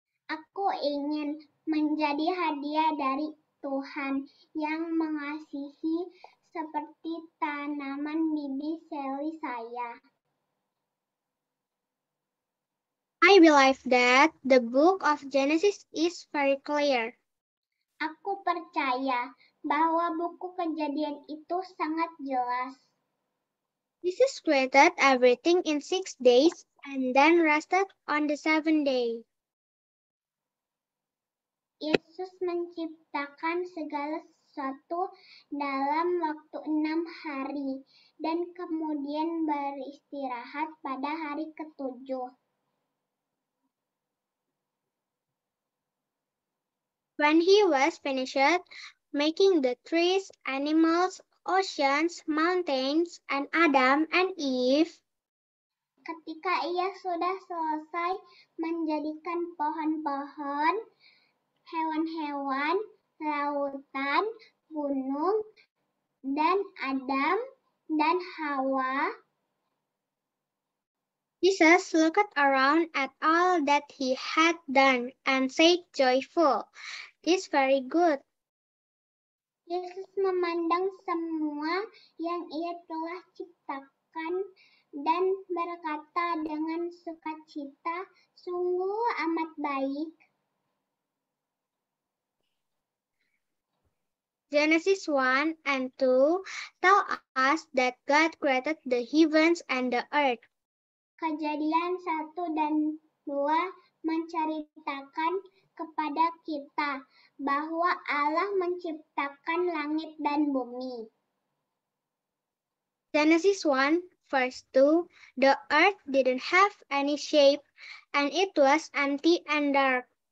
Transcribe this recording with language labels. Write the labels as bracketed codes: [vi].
[id] Aku ingin menjadi hadiah dari Tuhan yang mengasihi seperti tanaman Bibi Sally saya. [en] I believe that the book of Genesis is very clear. [id] Aku percaya bahwa buku Kejadian itu sangat jelas. [en] Jesus created everything in 6 days and then rested on the seventh day. [id] Yesus menciptakan segala sesuatu dalam waktu 6 hari dan kemudian beristirahat pada hari ke-7. [en] When he was finished making the trees, animals, oceans, mountains, and Adam and Eve, [id] ketika ia sudah selesai menjadikan pohon-pohon, hewan-hewan, lautan, gunung, dan Adam dan Hawa, [en] Jesus looked around at all that he had done and said joyful, "This is very good." [id] Yesus memandang semua yang ia telah ciptakan dan berkata dengan sukacita, "Sungguh amat baik." [en] Genesis 1 and 2 tell us that God created the heavens and the earth. [id] Kejadian 1 dan 2 menceritakan kepada kita bahwa Allah menciptakan langit dan bumi. [en] Genesis 1 verse 2, the earth didn't have any shape and it was empty and dark.